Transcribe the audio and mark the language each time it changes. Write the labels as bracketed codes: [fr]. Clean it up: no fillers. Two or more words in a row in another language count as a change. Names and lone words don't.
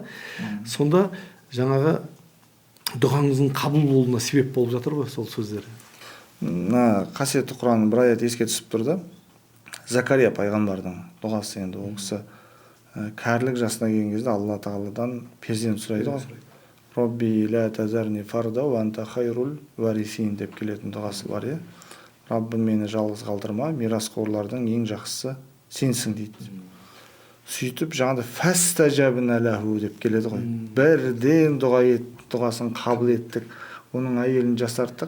[kk] Сонда жаңағы дұғаңыздың қабыл болуына себеп болып жатыр ғой сол сөздер. Қасиетті Құранның бір аят еске түсіп тұр да. Закария пайғамбардың дұғасы, енді ол кісі кәрілік жасына келген кезде Алла тағаладан перзент сұрайды ғой. [ar] رب لا تذرني فردا وأنت خير الوارثين деп келетін дұғасы бар, иә. [kk] Раббым мені жалғыз қалдырма, мирасқорлардың ең жақсысы сенсің дейді. Сөйтіп жаңағыда [ar] فاستجبنا له [kk] деп келеді ғой. Бірден дұғасын қабыл еттік, оның әйелін жасарттық.